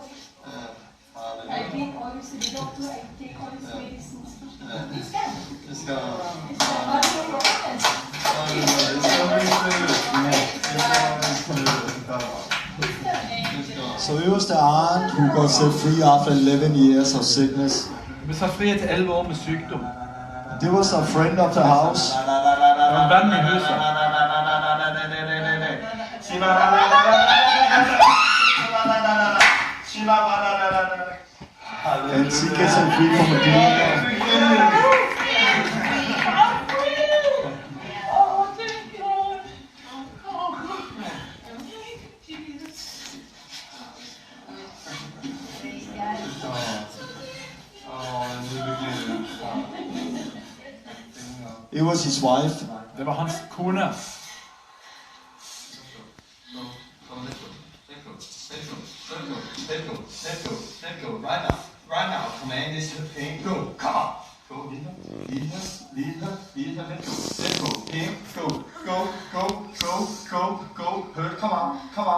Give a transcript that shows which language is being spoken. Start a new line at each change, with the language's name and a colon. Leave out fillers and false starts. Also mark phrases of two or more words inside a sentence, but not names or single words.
English: I think always the doctor, I take all his medicines. It's gone. It's gone. It's not your problem. So it was the aunt who got set free after 11 years of sickness.
Norwegian: Vi satt fri etter 11 år med sykdom.
English: There was a friend of the house.
Norwegian: Det var en venn i huset.
English: And she gets set free from a demon. Oh, thank God. It was his wife.
Norwegian: Det var hans kone.
English: Let's go. Right now. Command this to pain. Go. Come on. Go. Lead her. Let's go. Pain. Go. Hurt. Come on.